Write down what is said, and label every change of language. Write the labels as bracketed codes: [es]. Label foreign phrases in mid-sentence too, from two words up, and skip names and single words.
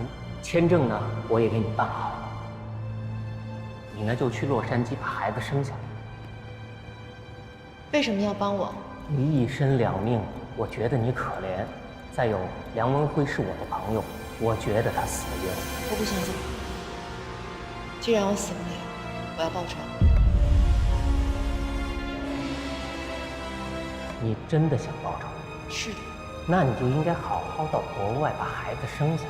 [zh] 簽證呢，我也給你辦好了。你呢，就去洛杉磯把孩子生下來。為什麼要幫我？你一身兩命，我覺得你可憐。再有，梁文輝是我的朋友，我覺得他死得冤。我不想走。既然我死不了，我要報仇。你真的想報仇？是的。那你就應該好好到國外把孩子生下來。